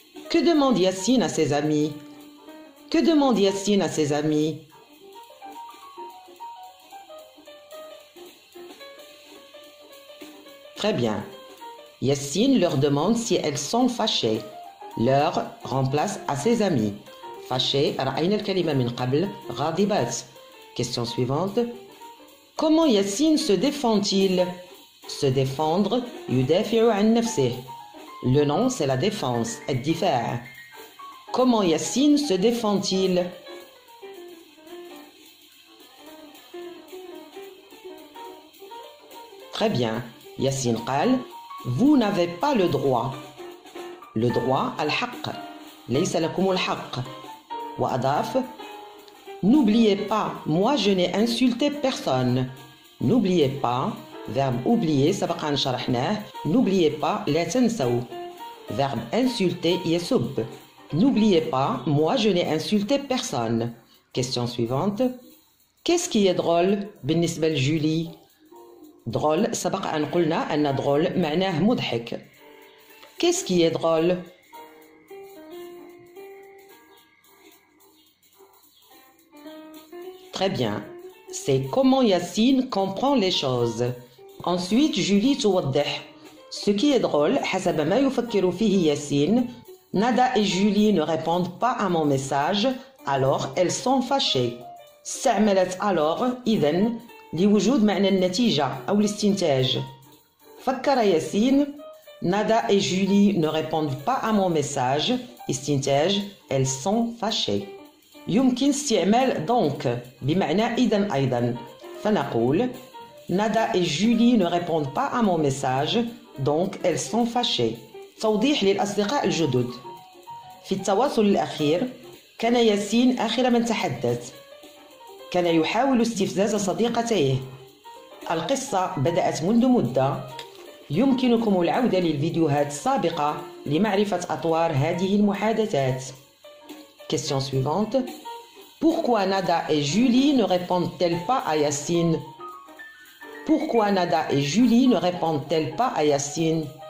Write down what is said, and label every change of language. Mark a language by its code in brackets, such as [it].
[fr] Que demande Yacine à ses amis? Que demande Yacine à ses amis? Très bien. Yacine leur demande si elles sont fâchées. Leur remplace à ses amis. [ar] Fâché, رأينا الكلمة من قبل غاضبات. [fr] Question suivante. Comment Yacine se défend-il? Se défendre, [ar] يدافع عن نفسه. [fr] Le nom, c'est la défense, الدفاع. Comment Yacine se défend-il? Très bien. Yacine قال vous n'avez pas le droit. Le droit [ar] الحق ليس لكم الحق. [fr] وأضاف n'oubliez pas, moi je n'ai insulté personne. N'oubliez pas, verbe oublier [ar] سبقا شرحناه. [fr] N'oubliez pas [ar] لا تنسوا. [fr] Verbe insulter يسب. N'oubliez pas, moi je n'ai insulté personne. Question suivante. Qu'est-ce qui est drôle [ar] بالنسبة لجولي? drôle سبق أن قلنا أن drôle معناه مضحك. [fr] Qu'est-ce qui est drôle? Très bien. C'est comment Yacine comprend les choses. Ensuite, Julie توضح. Ce qui est drôle, [ar] حسب ما يفكر فيه ياسين, [fr] Nada et Julie ne répondent pas à mon message, alors elles sont fâchées. [ar] استعملت alors إذن لوجود معنى النتيجة أو الاستنتاج. فكر ياسين [fr] Nada et Julie ne répondent pas à mon message. استنتاج elles sont fâchées. [ar] يمكن استعمال donc بمعنى إذن أيضا. [fr] فنقول Nada et Julie ne répondent pas à mon message, donc elles sont fâchées. [ar] توضيح للأصدقاء الجدد. في التواصل الأخير كان ياسين آخر من تحدث. كان يحاول استفزاز صديقتيه. القصة بدأت منذ مدة. يمكنكم العودة للفيديوهات السابقة لمعرفة أطوار هذه المحادثات. [fr] Question suivante. Pourquoi Nada et Julie ne répondent-elles pas à Yacine? Pourquoi Nada et Julie ne répondent-elles pas à Yacine?